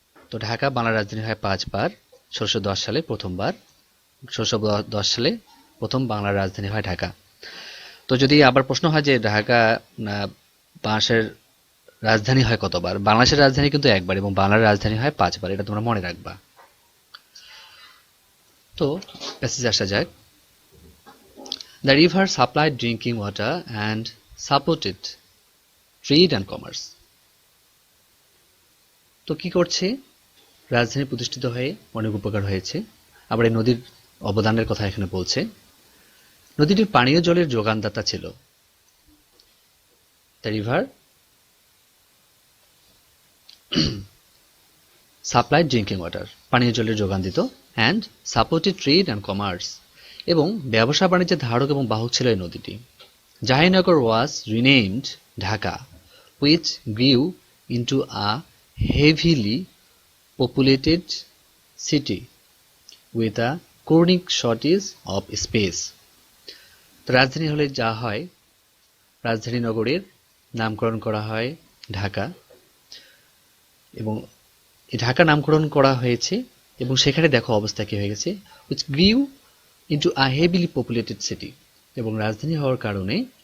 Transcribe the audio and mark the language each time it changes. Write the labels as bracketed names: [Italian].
[Bangla] তো ঢাকা বাংলার রাজধানী হয় 5 বার। 1610 সালে প্রথমবার, 1610 সালে প্রথম বাংলার রাজধানী হয় ঢাকা। তো যদি আবার প্রশ্ন হয় যে ঢাকা বাংলাদেশের রাজধানী হয় কতবার? বাংলাদেশের রাজধানী কিন্তু একবার এবং বাংলার রাজধানী হয় 5 বার, এটা তোমরা মনে রাখবা। তো প্যাসেজে আসা যাক। [English] The river supplied drinking water and supported trade and commerce. [Bangla] তো কি করছে? রাজধানী প্রতিষ্ঠিত হয়ে অনেক উপকার হয়েছে। আবার এই নদীর অবদানের কথা এখানে বলছে। নদীটির পানীয় জলের যোগানদাতা ছিল। [English] The river supplied drinking water, [Bangla] পানীয় জলের যোগান দিত, [English] and supported trade and commerce, [Bangla] এবং ব্যবসা বাণিজ্যের ধারক এবং বাহক ছিল এই নদীটি। [English] Jahangirnagar was renamed Dhaka, which grew into a heavily populated city with a chronic shortage of space. [Bangla] তো রাজধানী হলে যা হয়, রাজধানী নগরের নামকরণ করা হয় ঢাকা, এবং এই ঢাকা নামকরণ করা হয়েছে এবং সেখানে দেখো অবস্থা কি হয়ে গেছে, [English] which grew into a heavily populated city, [Bangla] এবং রাজধানী হওয়ার কারণে